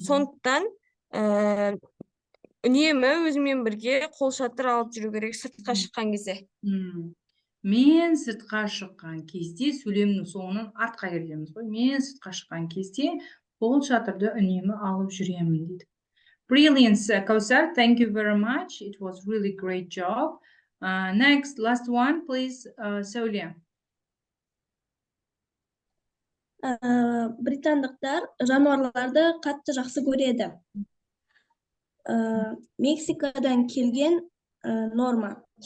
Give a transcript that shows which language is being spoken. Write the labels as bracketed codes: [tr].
[kk] Сондықтан үнемі өзімен бірге қолшатыр алып жүру керек сыртқа шыққан кезде. Мен сыртқа шыққан кезде сөйлемнің соңынан артқа келеміз ғой. Мен сыртқа шыққан кезде қол шатырды үнемі алып жүремін дейді. [en] Brilliant, Kausar. Thank you very much. It was really great job. Next, last one, please, Сәуле. [kk] Британдықтар жануарларды қатты жақсы көреді. Мексикадан келген Норма.